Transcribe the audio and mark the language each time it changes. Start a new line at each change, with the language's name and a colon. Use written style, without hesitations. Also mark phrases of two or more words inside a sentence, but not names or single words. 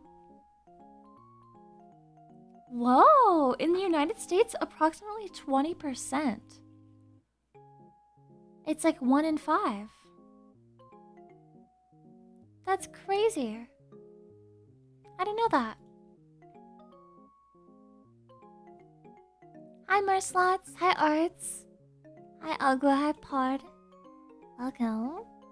English: Whoa! In the United States, approximately 20%. It's like 1 in 5. That's crazy. I didn't know that. Hi Merslots. Hi Arts. Hi Ugla. Hi Pod. Welcome.